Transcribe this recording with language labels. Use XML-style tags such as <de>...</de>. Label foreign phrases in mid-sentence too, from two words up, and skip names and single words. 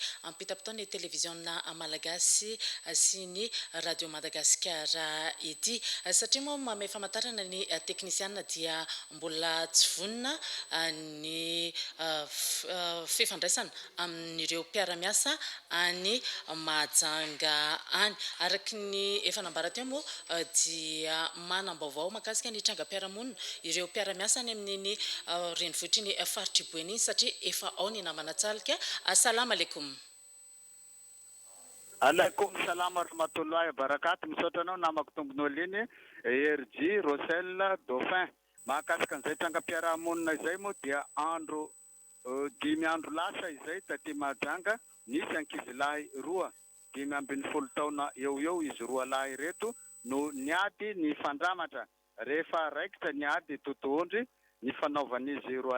<mg>ampitapitao ny televiziona malagasy sy ny radio Madagascar ity satria moa mamefa famantarana ny teknisiana dia mbola tsy vonina ny fifandraisana amin'ireo mpiara-miasa any Mahajanga any araky ny efa nambarateo moa dia manam-baovao makasika ny trangam-piarahamonina ireo mpiara-miasa any amin'iny renivohitra iny faritra Iboeny iny satria efa ao ny namana Tsalika.</mg> <ar>السلام عليكم. عليكم السلام ورحمة الله وبركاته.</ar> <mg>Misaotra anao namako tombon'olo iny RG Rosel Dauphin mahakasika an'izay trangam-piarahamonina izay moa dia andro 5 andro lasa izay taty Mahajanga nisy ankizilahy 2 5 taona eo izy 2 lahy reto no niady ny fandramatra rehefa raikitra niady totoondry ny fanaovan'izy 2</mg>